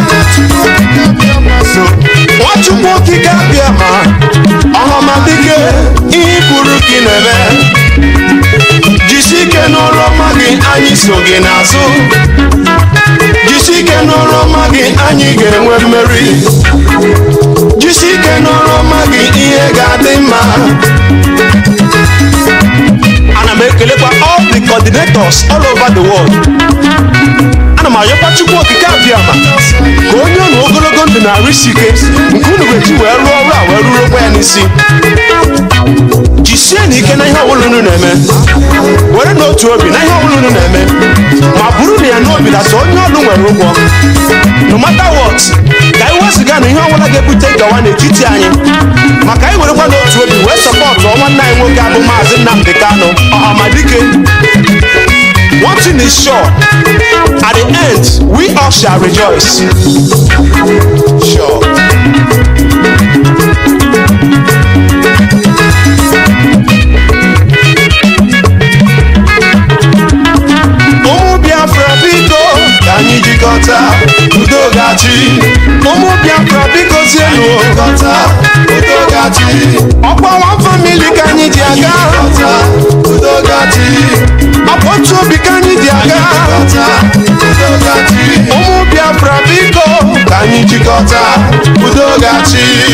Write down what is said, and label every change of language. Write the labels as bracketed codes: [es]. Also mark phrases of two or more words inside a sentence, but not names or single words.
[ig] Nwa Chukwu okike abịama ọhamadike ihe kwuru ka ị na-eme jisi ike n'ọrụ ọma gị anyị so gị n'azụ jisi ike n'ọrụ ọma gị anyị ga-enwe mmeri jisi ike n'ọrụ ọma gị ihe ga-adị mma. Ana m ekelekwa [en] all the coordinators all over the world. [ig] Ana m ayọkwa Chukwu okike abịama ka onye unu ogologo ndụ na-arụ isi ike nke unu ga-eji wee rụọ ọrụ a wee ruru okwe ya n'isi. Jisie na ike na ihe ọbụla unu na-eme were n'otu obi na ihe ọbụla unu na-eme ma bụrụ na ya n'obi data onye ọlụ nwere ụgwọ [en] no matter what [ig] ka anyị wezụga na ihe ọbụla ga-ebute nkewa n'etiti anyị maka anyị werekwa n'otu obi wee sọpọtụ nwanne anyị nwoke abụ Mazi Nnamdi Kanu ọhamadike. [en] One thing is sure, at the end we all shall rejoice. Sure. [ig] Ụmụ Biafra biko ka anyị jikọta udo gachi ụmụ Biafra biko zienu jikọta udo gachi ọkpọwa famili ka anyị ji aga udo gachi ọkpọtu obi ka anyị ji aga udo gachi ụmụ Biafra biko ka anyị jikọta udo gachi